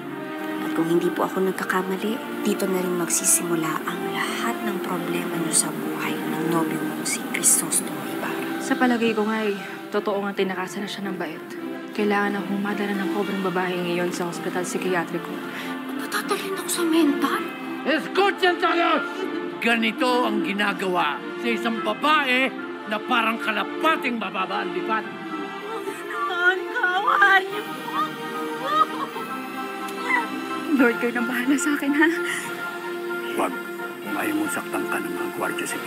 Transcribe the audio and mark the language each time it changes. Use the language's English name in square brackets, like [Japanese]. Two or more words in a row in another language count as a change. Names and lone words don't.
[Filipino] At kung hindi po ako nagkakamali, dito na rin magsisimula ang lahat ng problema niyo sa buhay ng nobyo mo si Crisostomo Ibarra. Sa palagay ko nga totoo nga tinakasan na siya ng bait. Kailangan na humadala ng pobreng babae ngayon sa hospital psikiatriko. Natatalin ako sa mental? [Spanish] Escuchen todos! [Filipino] Ganito ang ginagawa sa isang babae na parang kalapating mababa ang lipat. Panginoon, kawan niyo po! Lord, kayo nang bahala sa akin, ha? Huwag. Kung ayaw mong saktan ka ng mga gwardiya, sige.